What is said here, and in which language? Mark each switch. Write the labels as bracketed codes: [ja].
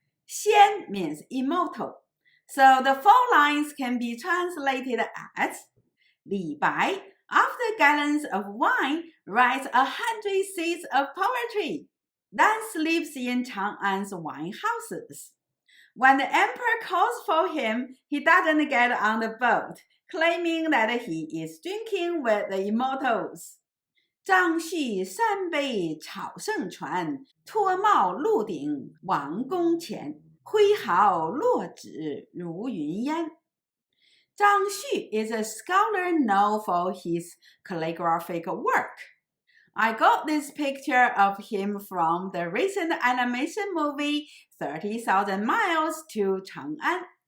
[en] 仙 means immortal. So the four lines can be translated as Li Bai, after gallons of wine, writes 100 seeds of poetry, then sleeps in Chang'an's wine houses. When the emperor calls for him, he doesn't get on the boat, claiming that he is drinking with the immortals. [zh] 张旭三杯草圣传，脱帽鹿鼎王宫前。挥毫落纸如云烟。 [en] Zhang Xu is a scholar known for his calligraphic work. I got this picture of him from the recent animation movie 30,000 Miles to Chang'an.